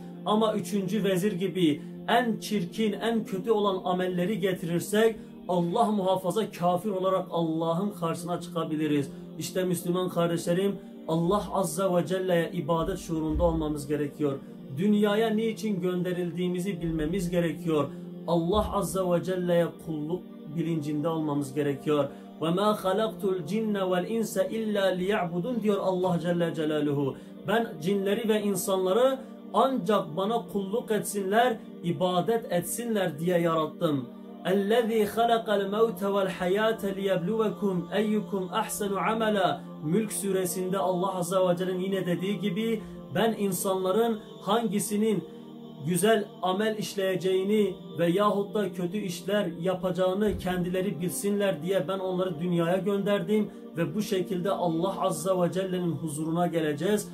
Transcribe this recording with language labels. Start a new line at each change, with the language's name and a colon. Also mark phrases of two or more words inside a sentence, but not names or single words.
Turkish: Ama üçüncü vezir gibi en çirkin, en kötü olan amelleri getirirsek Allah muhafaza kafir olarak Allah'ın karşısına çıkabiliriz. İşte Müslüman kardeşlerim, Allah
Arabic: عز وجل'ye
Turkish: ibadet şuurunda olmamız gerekiyor. Dünyaya niçin gönderildiğimizi bilmemiz gerekiyor. Allah
Arabic: عز وجل'ye
Turkish: kulluk bilincinde olmamız gerekiyor.
Arabic: وَمَا خَلَقْتُ الْجِنَّ وَالْاِنْسَ اِلَّا لِيَعْبُدُونَ diyor الله جل جلاله.
Turkish: Ben cinleri ve insanları ancak bana kulluk etsinler, ibadet etsinler diye yarattım.
Arabic: اَلَّذ۪ي خَلَقَ الْمَوْتَ وَالْحَيَاةَ لِيَبْلُوَكُمْ اَيُّكُمْ اَحْسَنُ عَمَلًا
Turkish: Mülk suresinde Allah
Arabic: عز وجل'nin
Turkish: yine dediği gibi, ben insanların hangisinin güzel amel işleyeceğini ve yahut da kötü işler yapacağını kendileri bilsinler diye ben onları dünyaya gönderdim ve bu şekilde Allah
Arabic: عز وجل'nin
Turkish: huzuruna geleceğiz.